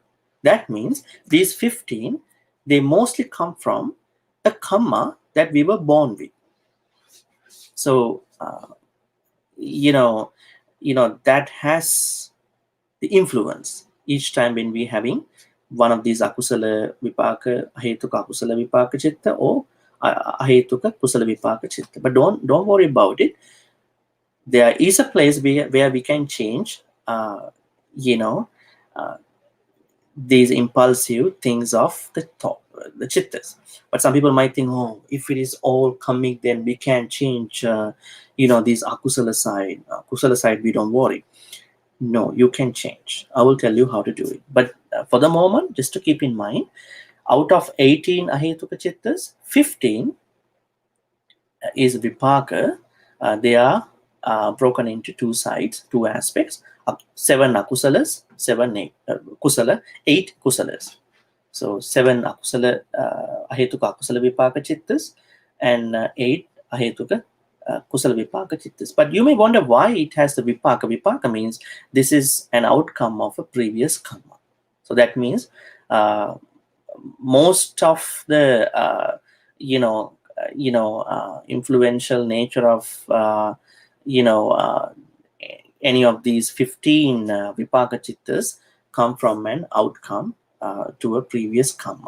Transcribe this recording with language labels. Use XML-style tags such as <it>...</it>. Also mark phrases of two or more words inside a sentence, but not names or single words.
<en>That means these 15, they mostly come from the karma that we were born with. So, that has the influence each time when we having one of these</en> <pi>akusala vipaka, Ahetuka akusala vipaka chitta</pi> <en>or</en> <pi>Ahetuka kusala vipaka chitta.</pi> <en>But don't worry about it. there is a place where we can change, you know, these impulsive things of the thought, the chittas. But some people might think, oh, if it is all coming, then we can change, these akusala side. Kusala side, we don't worry. No, you can change. I will tell you how to do it. But for the moment, just to keep in mind, out of 18</en> <pi>Ahetuka chittas,</pi> <en>15 is vipaka. They are broken into two sides, two aspects.</en> <pi>7 akusalas, 7 kusala, 8 kusalas. So 7 akusala Ahetuka akusala vipaka chittas and 8 Ahetuka kusala vipaka chittas.</pi> <en>But you may wonder why it has the vipaka. Vipaka means this is an outcome of a previous karma. So that means most of the influential nature of any of these 15</en> <pi>vipaka chittas</pi> <en>come from an outcome to a previous karma.</en>